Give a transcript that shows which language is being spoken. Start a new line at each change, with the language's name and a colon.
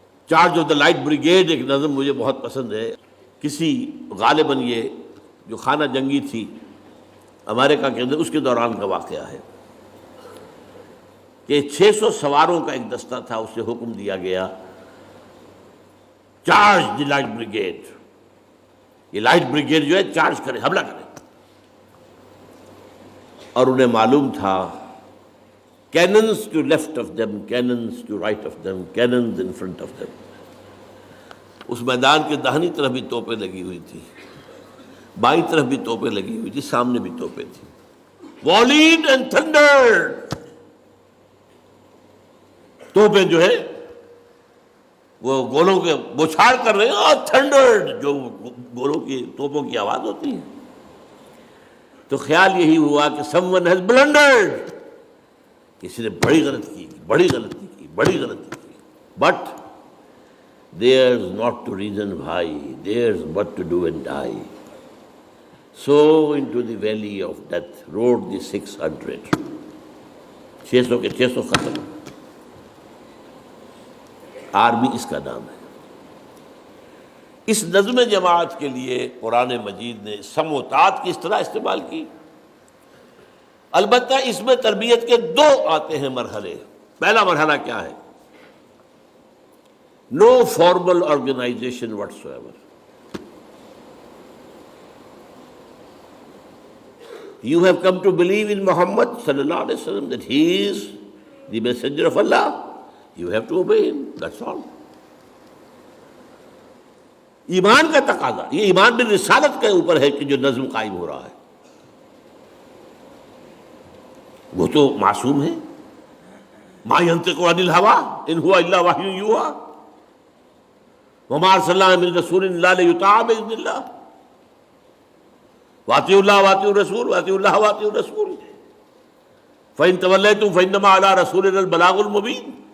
Urdu: Charge of the light brigade ایک نظم مجھے بہت پسند ہے. کسی غالباً یہ جو خانہ جنگی تھی امریکہ کے اندر اس کے دوران کا واقعہ ہے کہ 600 سواروں کا ایک دستہ تھا، اسے حکم دیا گیا چارج دی لائٹ بریگیڈ. یہ لائٹ بریگیڈ جو ہے چارج کرے، حملہ کرے. اور انہیں معلوم تھا
English: cannons to left of them, cannons to right of them, cannons in front of them.
Urdu: اس میدان کے داہنی طرف بھی توپیں لگی ہوئی تھی، بائیں طرف بھی توپیں لگی ہوئی تھی، سامنے بھی توپیں تھی.
English: Volleyed and thundered.
Urdu: توپیں جو ہے وہ گولوں کے بوچھار کر رہے ہیں، اور تھنڈرڈ جو گولوں کی توپوں کی آواز ہوتی ہے. تو خیال یہی ہوا کہ
English: someone has blundered،
Urdu: کسی نے بڑی غلطی کی، بڑی غلطی کی، بڑی غلطی کی.
English: But there's not to reason why, there's but to do and die. So into the valley of death rode the 600.
Urdu: 600 کے 600 ختم. آرمی اس کا نام ہے. اس نظم جماعت کے لیے قرآن مجید نے سمع و طاعت کی اصطلاح استعمال کی. البتہ اس میں تربیت کے 2 آتے ہیں مرحلے. پہلا مرحلہ کیا ہے؟
English: No formal organization whatsoever. You have come to believe in Muhammad sallallahu alaihi wasallam that he is the messenger of Allah. You have to obey him. That's all.
Urdu: ایمان کا تقاضا، یہ ایمان بالرسالت کے اوپر ہے کہ جو نظم قائم ہو رہا ہے. وہ تو معصوم ہے.
Arabic: ما ينطق عن الهوى ان هو الا وحی یوحی وما ارسلنا من رسول الا لیطاع باذن اللہ واطیعوا اللہ واطیعوا الرسول واطیعوا اللہ واطیعوا الرسول فان تولیتم فانما علی رسولنا البلاغ المبین.